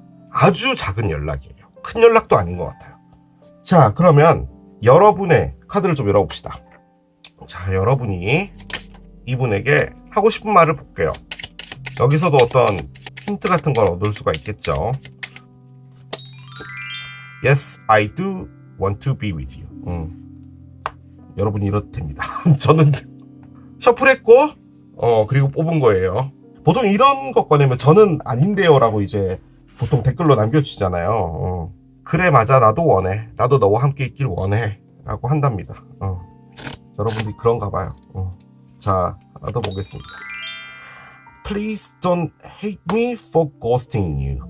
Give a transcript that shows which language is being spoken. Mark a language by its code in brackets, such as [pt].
[ko] 아주 작은 연락이에요. 큰 연락도 아닌 것 같아요. 자, 그러면 여러분의 카드를 좀 열어봅시다. 자, 여러분이 이분에게 하고 싶은 말을 볼게요. 여기서도 어떤 힌트 같은 걸 얻을 수가 있겠죠. [en] Yes, I do want to be with you. [ko] 여러분이 이렇답니다. 저는 셔플했고 그리고 뽑은 거예요. 보통 이런 것 꺼내면 저는 아닌데요 라고 이제 보통 댓글로 남겨주시잖아요. 그래 맞아 나도 원해. 나도 너와 함께 있길 원해 라고 한답니다. 여러분들이 그런가 봐요. 자, 하나 더 보겠습니다. [en] Please don't hate me for ghosting you.